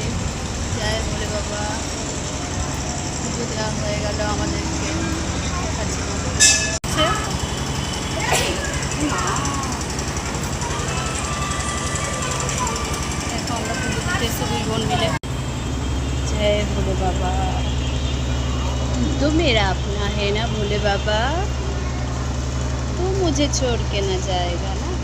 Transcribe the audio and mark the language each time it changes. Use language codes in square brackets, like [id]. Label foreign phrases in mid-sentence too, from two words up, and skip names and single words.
[bn] জয় ভোলে বাবা। পুজো দেওয়া হয়ে গেল আমাদেরকে। দেখাচ্ছি দেখো আমরা পুজো দিতে এসে দুই বোন মিলে। [hi] जय भोले बाबा। तो मेरा अपना है ना भोले बाबा, तो मुझे छोड़ के ना जाएगा।